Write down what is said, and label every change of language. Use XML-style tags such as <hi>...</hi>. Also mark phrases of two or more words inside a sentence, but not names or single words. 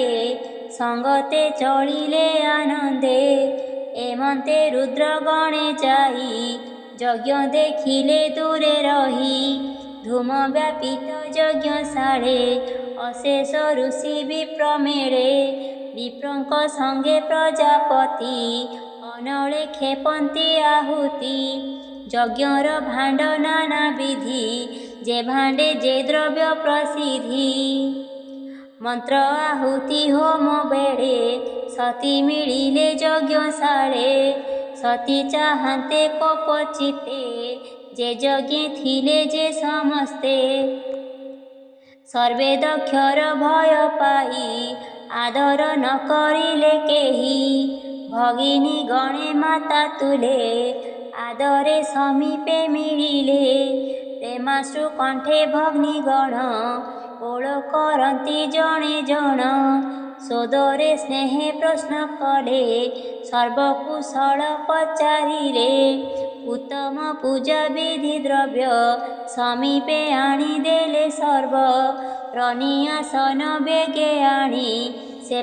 <or>ସଙ୍ଗତେ ଚଳିଲେ ଆନନ୍ଦେ ଏମନ୍ତେ ରୁଦ୍ର ଗଣେ ଯାଇ ଯଜ୍ଞ ଦେଖିଲେ ଦୂରେ ରହି ଧୂମ ବ୍ୟାପିତ ଯଜ୍ଞଶାଳେ ଅଶେଷ ଋଷି ବିପ୍ର ମେଳେ ବିପ୍ରଙ୍କ ସଙ୍ଗେ ପ୍ରଜାପତି ଅନଳେ ଖେପନ୍ତି ଆହୁତି ଯଜ୍ଞର ଭାଣ୍ଡ ନାନା ବିଧି ଯେ ଭାଣ୍ଡେ ଯେ ଦ୍ରବ୍ୟ ପ୍ରସିଦ୍ଧି ମନ୍ତ୍ର ଆହୁତି ହୋମ ବେଳେ ସତୀ ମିଳିଲେ ଯଜ୍ଞଶାଳେ ସତୀ ଚାହନ୍ତେ କୋପଚିତେ ଯେ ଯଜ୍ଞେ ଥିଲେ ଯେ ସମସ୍ତେ ସର୍ବେ ଦକ୍ଷର ଭୟ ପାଇ ଆଦର ନ କରିଲେ କେହି ଭଗିନୀ ଗଣେ ମାତା ତୁଲେ ଆଦରେ ସମୀପେ ମିଳିଲେ ପ୍ରେମାଶ୍ରୁ କଣ୍ଠେ ଭଗ୍ନୀ ଗଣ କୋଳ କରତି ଜଣେ ଜଣ ସୋଦରେ ସ୍ନେହେ ପ୍ରଶ୍ନ କଲେ ସର୍ବକୁଶଳ ପଚାରିଲେ ଉତ୍ତମ ପୂଜା ବିଧି ଦ୍ରବ୍ୟ ସମୀପେ ଆଣିଦେଲେ ସର୍ବ ରନିଆସନ ବେଗେ ଆଣି ସେ</or>